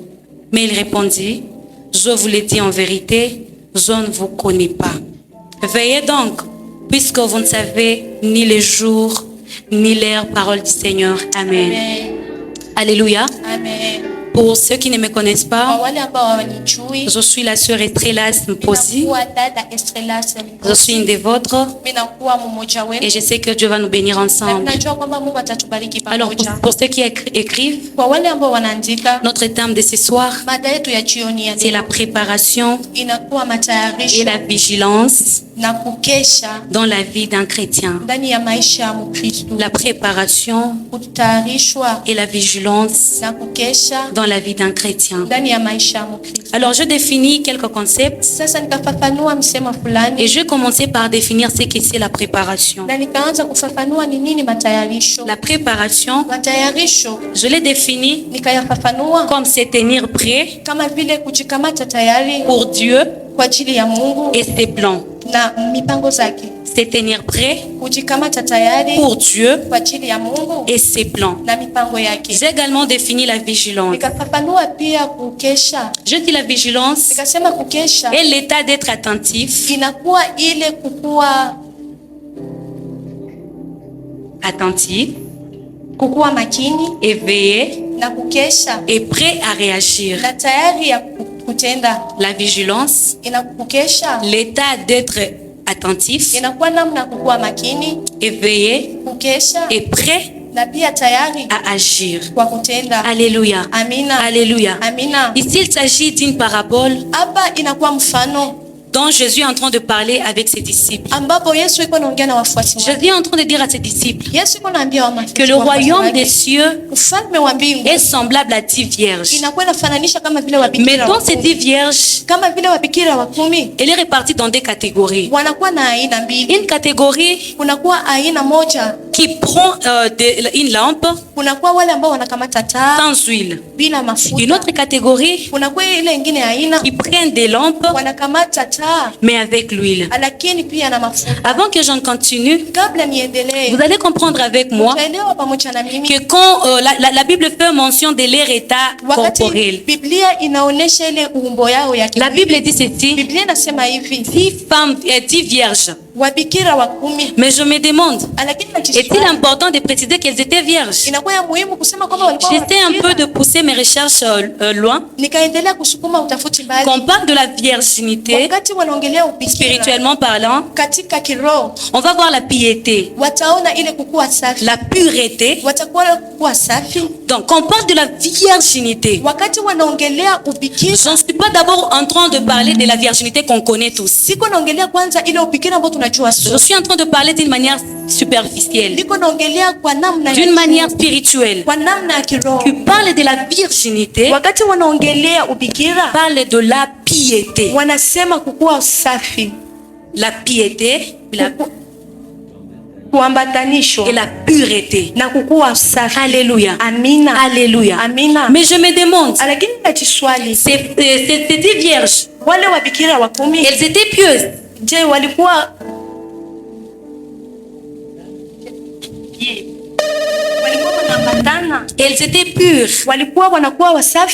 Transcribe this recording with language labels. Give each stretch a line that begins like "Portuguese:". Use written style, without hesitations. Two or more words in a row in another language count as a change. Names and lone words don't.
French: Mais il répondit: je vous l'ai dit en vérité, je ne vous connais pas. Veillez donc, puisque vous ne savez ni le jour, ni l'heure. Parole du Seigneur. Amen. Amen. Alléluia. Amen. Pour ceux qui ne me connaissent
Swahili: Kwa
French: pas,
Swahili: wale ambao hawanijui,
French: je suis la sœur Estrelas Mposi.
Swahili: ninakuwa dada Estrelas
French: Je suis une des vôtres
Swahili: mimi nakuwa mmoja
French: et
Swahili: wenu,
French: je sais que Dieu va nous bénir
Swahili: na
French: ensemble.
Swahili: ninajua kwamba Mungu atatubariki
French: Alors,
Swahili: pamoja.
French: pour ceux qui écrivent,
Swahili: Kwa wale ambao wanaandika,
French: notre thème de ce soir,
Swahili: mada yetu ya jioni ya
French: c'est la
Swahili: leo
French: préparation
Swahili: inakuwa
French: et
Swahili: matayarisho
French: la vigilance
Swahili: na kukesha
French: dans la vie d'un chrétien.
Swahili: ndani ya maisha ya Mkristo,
French: La préparation
Swahili: kutayarishwa
French: et la vigilance
Swahili: na kukesha
French: dans la vie d'un chrétien.
Swahili: ndani ya maisha ya Mkristo.
French: Alors, je définis quelques concepts
Swahili: Sasa nitafafanua msemo
French: et
Swahili: fulani
French: je vais commencer par définir ce que c'est la préparation.
Swahili: na nikaanza kufafanua ni nini matayarisho.
French: La préparation,
Swahili: Matayarisho
French: je l'ai définie
Swahili: nikayafafanua
French: comme se tenir prêt
Swahili: kama vile kujikamata tayari
French: pour Dieu
Swahili: kwa ajili ya Mungu
French: et ses plans.
Swahili: na mipango zake,
French: Se tenir prêt
Swahili: kujikamata tayari
French: pour Dieu
Swahili: kwa ajili ya Mungu
French: et ses plans.
Swahili: na mipango yake.
French: J'ai également défini la vigilance.
Swahili: Nikafafanua pia kukesha,
French: Je dis la vigilance
Swahili: nikasema kukesha
French: est l'état d'être attentif,
Swahili: inakuwa ile kukuwa kukuwa makini
French: éveillé
Swahili: na kukesha
French: et prêt à réagir.
Swahili: na tayari ya kutenda.
French: La vigilance,
Swahili: Inakukesha
French: l'état d'être attentif,
Swahili: inakuwa namna kukuwa makini,
French: éveillé
Swahili: kukesha
French: et prêt
Swahili: na pia tayari
French: à agir.
Swahili: kwa kutenda.
French: Alléluia.
Swahili: Amina.
French: Alléluia.
Swahili: Amina.
French: Ici, il s'agit d'une parabole
Swahili: Hapa inakuwa mfano
French: dont Jésus est en train de parler avec ses disciples.
Swahili: ambapo Yesu yuko naongea na wafuasi wake.
French: Jésus est en train de dire à ses disciples
Swahili: Yesu yuko naambia
French: que le royaume des cieux
Swahili: ufalme wa mbingu
French: est semblable à 10 vierges.
Swahili: inakuwa inafananisha kama vile
French: Mais
Swahili: wabikira
French: dans
Swahili: wa
French: ces 10
Swahili: kumi.
French: vierges,
Swahili: Kama vile wabikira wa kumi
French: elle est répartie dans des catégories.
Swahili: wanakuwa na aina mbili.
French: Une catégorie
Swahili: Kunakuwa aina moja,
French: qui prend une lampe
Swahili: kunakuwa wale ambao wanakamata taa
French: sans huile.
Swahili: bila
French: Une
Swahili: mafuta.
French: autre catégorie
Swahili: Kunakuwa ile ingine aina
French: qui prennent des lampes
Swahili: wanakamata taa
French: mais avec l'huile.
Swahili: lakini pia na mafuta.
French: Avant que j'en continue,
Swahili: Kabla niendelee,
French: vous allez comprendre avec moi
Swahili: utaelewa pamoja na mimi
French: que quand la Bible fait mention de leur état
Swahili: wakati
French: corporel,
Swahili: Biblia inaonesha ile umbo yao ya
French: la
Swahili: kimwili.
French: Bible dit ceci:
Swahili: Biblia inasema hivi
French: 10 femmes et 10 vierges.
Swahili: wabikira wa kumi,
French: Mais je me demande,
Swahili: lakini
French: est-il important de préciser qu'elles étaient vierges?
Swahili: inakuwa ya muhimu kusema kwamba walikuwa
French: J'essaie un peu
Swahili: wabikira.
French: de pousser mes recherches loin.
Swahili: Nikaendelea kusukuma utafuti mbali.
French: Quand on parle de la virginité,
Swahili: Wakati wanaongelea ubikira
French: spirituellement parlant,
Swahili: katika kiroho,
French: on va voir la piété,
Swahili: wataona ile kukuwa safi,
French: la pureté.
Swahili: watakuwa kukuwa safi.
French: Donc, quand on parle de la virginité,
Swahili: Wakati wanaongelea ubikira,
French: je ne suis pas d'abord en train de parler de la virginité qu'on connaît tous.
Swahili: siko naongelea kwanza ile ubikira ambayo tunajua
French: Je
Swahili: sote.
French: suis en train de parler d'une manière superficielle,
Swahili: Niko naongelea kwa namna
French: d'une manière spirituelle.
Swahili: kwa namna ya kiroho.
French: Tu parles de la virginité,
Swahili: Wakati wanaongelea ubikira,
French: parle de la piété.
Swahili: wanasema kukuwa safi,
French: La piété
Swahili: kuambatanishwa
French: et la pureté.
Swahili: na kukuwa safi.
French: Alléluia.
Swahili: Amina.
French: Alléluia.
Swahili: Amina.
French: Mais je me demande,
Swahili: Lakini nachiswali,
French: ces 10 vierges,
Swahili: wale wabikira wa kumi,
French: elles étaient pieuses.
Swahili: je, walikuwa wanaambatana,
French: Elles étaient pures.
Swahili: walikuwa wanakuwa wasafi.